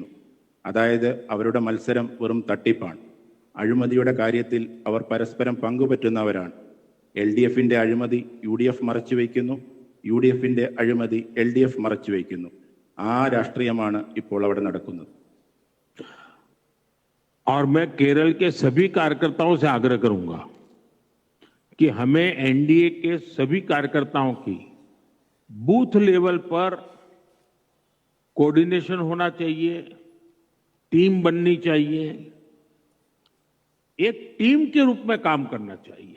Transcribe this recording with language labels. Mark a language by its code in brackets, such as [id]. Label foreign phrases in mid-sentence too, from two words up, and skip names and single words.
[ml] അതായത് അവരുടെ മത്സരം വെറും തട്ടിപ്പാണ്. അഴിമതിയുടെ കാര്യത്തിൽ അവർ പരസ്പരം പങ്കുപറ്റുന്നവരാണ്. LDFിൻ്റെ അഴിമതി UDF മറച്ചു വയ്ക്കുന്നു, UDFിൻ്റെ അഴിമതി LDF മറച്ചു വയ്ക്കുന്നു. ആ രാഷ്ട്രീയമാണ് ഇപ്പോൾ അവിടെ നടക്കുന്നത്. [hi] और मैं केरल के सभी कार्यकर्ताओं से आग्रह करूंगा कि हमें NDA के सभी कार्यकर्ताओं की [en] booth level [hi] पर कोऑर्डिनेशन होना चाहिए, टीम बननी चाहिए, एक टीम के रूप में काम करना चाहिए.